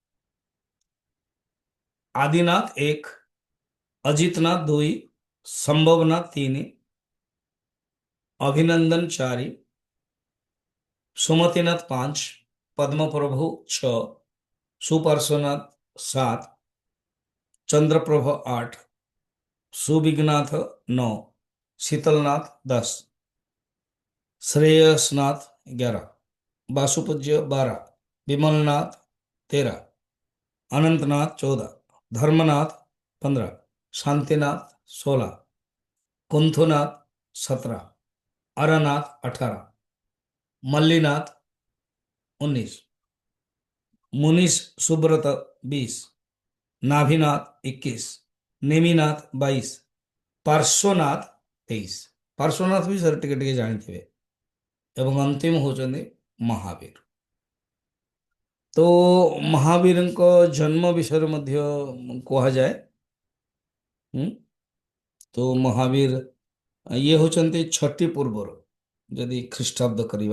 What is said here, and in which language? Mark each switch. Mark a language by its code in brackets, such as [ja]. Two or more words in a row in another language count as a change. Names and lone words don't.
[or] ଆଦିନାଥ 1, ଅଜିତନାଥ 2, ସମ୍ଭବନାଥ 3, ଅଭିନନ୍ଦନ 4, ସୁମତିନାଥ 5, ପଦ୍ମପ୍ରଭୁ 6, ସୁପାର୍ଶ୍ୱନାଥ 7, ଚନ୍ଦ୍ରପ୍ରଭ 8, सुविघ्नाथ 9, शीतलनाथ 10, श्रेयसनाथ 11, वासुपूज्य 12, विमलनाथ 13, अनंतनाथ 14, धर्मनाथ 15, शांतिनाथ 16, कुंथुनाथ 17, अरनाथ 18, मल्लीनाथ 19, मुनीश सुब्रत 20, नाभिनाथ 21, नेमिनाथ 22, पार्श्वनाथ 23। ପାର୍ଶ୍ୱନାଥ ଭି ସର ଟିକେ ଟିକେ ଜାଣିଥିବେ। ଏବଂ ଅନ୍ତିମ ହେଉଛନ୍ତି ମହାବୀର। ତ ମହାବୀରଙ୍କ ଜନ୍ମ ବିଷୟରେ ମଧ୍ୟ କୁହାଯାଏ। ହୁଁ? ତ ମହାବୀର ଇଏ ହେଉଛନ୍ତି ଛଟି ପୂର୍ବରୁ ଯଦି ଖ୍ରୀଷ୍ଟାବ୍ଦ କରିବା।